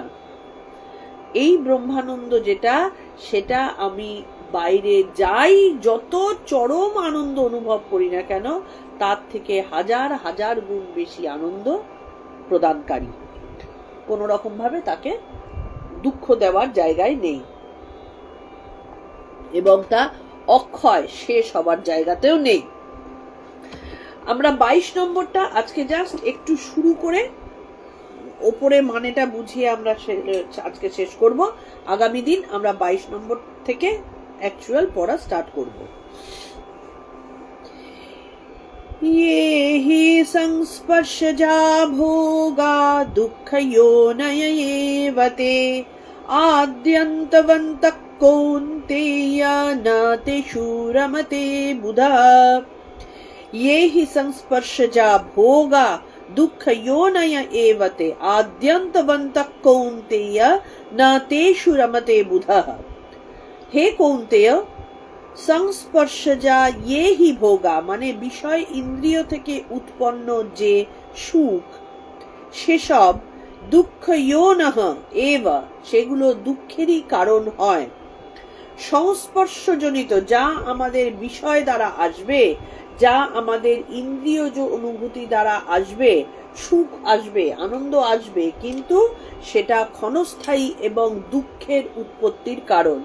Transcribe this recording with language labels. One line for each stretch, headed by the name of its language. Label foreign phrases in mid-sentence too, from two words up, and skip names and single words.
Bangla: এই ব্রহ্মানন্দ যেটা, সেটা আমি বাইরে যাই যত চরম আনন্দ অনুভব করি না কেন, তার থেকে হাজার হাজার গুণ বেশি আনন্দ প্রদানকারী, কোন রকম ভাবে তাকে দুঃখ দেওয়ার জায়গায় নেই, এবং তা অক্ষয় শেষ হবার জায়গাতেও নেই। আমরা 22 নম্বরটা আজকে জাস্ট একটু শুরু করে ওপরে মানেটা বুঝিয়ে আমরা আজকে শেষ করব। আগামী দিন আমরা 22 নম্বর থেকে অ্যাকচুয়াল পড়া স্টার্ট করব।
Sanskrit: ये हि संस्पर्शजा भोगा दुःखयोनय एव ते आद्यन्तवन्तः कौन्तेय न तेषु रमते बुधा। ये हि संस्पर्शजा भोगा दुःखयोनय एव ते आद्यन्तवन्तः कौन्तेय न तेषु रमते बुधः। हे कौन्तेय, সংস্পর্শজা ये হি ভোগা
Bangla: মানে বিষয় ইন্দ্রিয় থেকে উৎপন্ন যে সুখ, সেসব
Sanskrit: দুঃখয়োনঃ এব
Bangla: সেগুলো দুঃখেরই কারণ হয়। সংস্পর্শজনিত যা আমাদের বিষয় দ্বারা আসবে, যা আমাদের ইন্দ্রিয়জ অনুভূতি দ্বারা আসবে, সুখ আসবে, আনন্দ আসবে, কিন্তু সেটা ক্ষণস্থায়ী এবং দুঃখের উৎপত্তির কারণ।